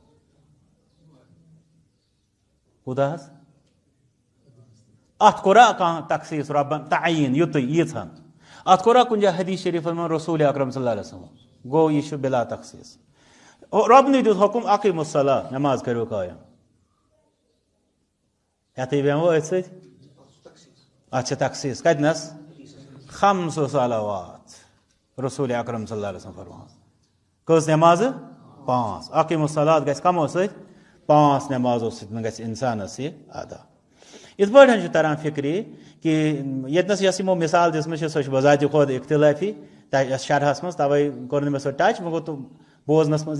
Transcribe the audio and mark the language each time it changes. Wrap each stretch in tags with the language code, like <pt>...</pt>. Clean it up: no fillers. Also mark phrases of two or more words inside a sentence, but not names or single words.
<ks>کوٗتاہ حظ اتھ کوٚرا کانٛہہ تخصیٖص رۄبن تعیٖن یُتُے ییٖژہن اتھ کوٚرا کُنہِ جایہِ حدیث شریٖفس منٛز رسول اکرم</ks> <ar>صلی اللہ علیہ وسلم</ar> <ks>گوٚو یہِ چھُ بلا تخصیٖص رۄبنٕے دیُت حُکم</ks> <ar>اقیموا الصلاۃ</ar> <ks>نٮ۪ماز کٔرِو قٲیِم یتھٕے بیٚہمو أتھۍ سۭتۍ اتھ چھِ تخصیٖص کتنس</ks> <ar>خمس صلوات</ar> <ks>رسول اکرم</ks> <ar>صلی اللہ علیہ وسلم</ar> <ks>فرمان کٔژ نٮ۪مازٕ 5</ks> <ar>اقیموا الصلاۃ</ar> <ks>گژھِ کمو سۭتۍ 5 نٮ۪مازو سۭتۍ گژھِ انسانس یہِ ادا یِتھ پٲٹھۍ چھُ تران فکرِ کہِ ییٚتنس یۄس یِمو مثال دِژمٕژ چھِ سۄ چھِ بذاتہِ خود اختلٲفی یۄس شرحس منٛز توے کوٚر نہٕ مےٚ سۄ ٹچ وۄنۍ گوٚو بوزنس منٛز</ks>